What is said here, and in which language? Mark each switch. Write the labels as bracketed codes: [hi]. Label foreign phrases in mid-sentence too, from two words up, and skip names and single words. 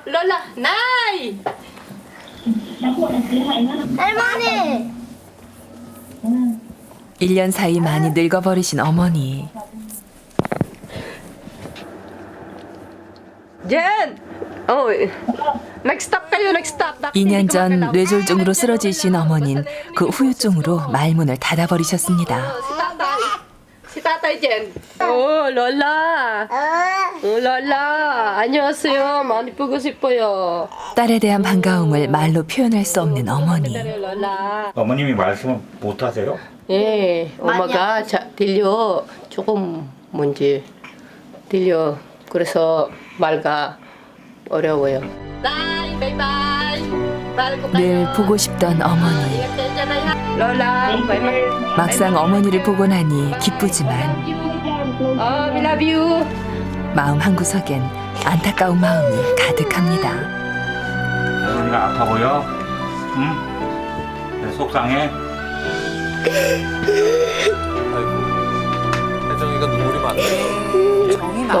[ko] 롤라 나이. 할머니! 1년 사이 많이 늙어버리신 어머니. 젠. [en] Next stop kayo, next stop. [ko] 2년 전 뇌졸중으로 쓰러지신 어머니는 그 후유증으로 말문을 닫아버리셨습니다. [tl] Si tatay dyan. Lola. Lola. [ko] 안녕하세요. 많이 보고 싶어요. 딸에 대한 반가움을 말로 표현할 수 없는 어머니. [tl] Lola. [ko] 어머님이 말씀을 못 하세요? 예, 엄마가 들려. 조금 뭔지 들려. 그래서 말가 어려워요. 늘 보고 싶던 어머니. [tl] Lola, [ko] 막상 어머니를 보고 나니 기쁘지만 [en] we love you. [ko] 마음 한구석엔 안타까운 마음이 가득합니다. 어머니가 아파 보여? 응? 내 속상해? 아이고. 혜정이가 눈물이 많네요. 정이 많은